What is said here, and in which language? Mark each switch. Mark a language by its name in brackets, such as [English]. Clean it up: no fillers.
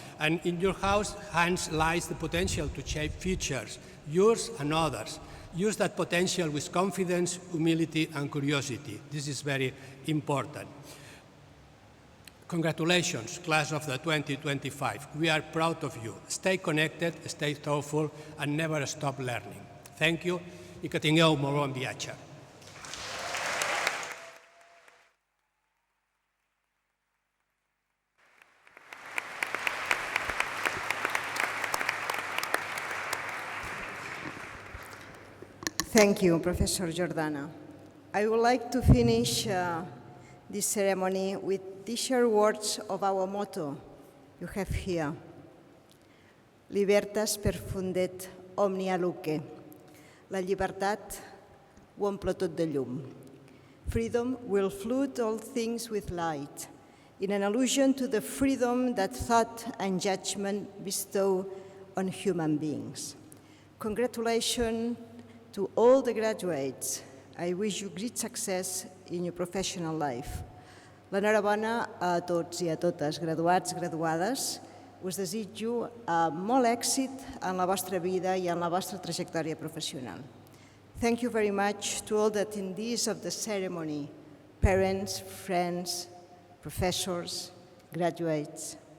[English] And in your hands lies the potential to shape futures, yours and others. Use that potential with confidence, humility, and curiosity. This is very important. Congratulations, class of the 2025. We are proud of you. Stay connected, stay thoughtful, and never stop learning. Thank you, [Catalan] i que tingueu molt bon viatge. [English] Thank you, Professor Jordana. I would like to finish this ceremony with these short words of our motto you have here. [Latin] Libertas perfundet omnia luce. [Catalan] La llibertat ho omple tot de llum. [English] Freedom will flood all things with light, in an allusion to the freedom that thought and judgment bestow on human beings. Congratulations to all the graduates. I wish you great success in your professional life. [Catalan] L'enhorabona a tots i a totes, graduats, graduades. Us desitjo molt èxit en la vostra vida i en la vostra trajectòria professional. [English] Thank you very much to all the attendees of the ceremony, parents, friends, professors, graduates.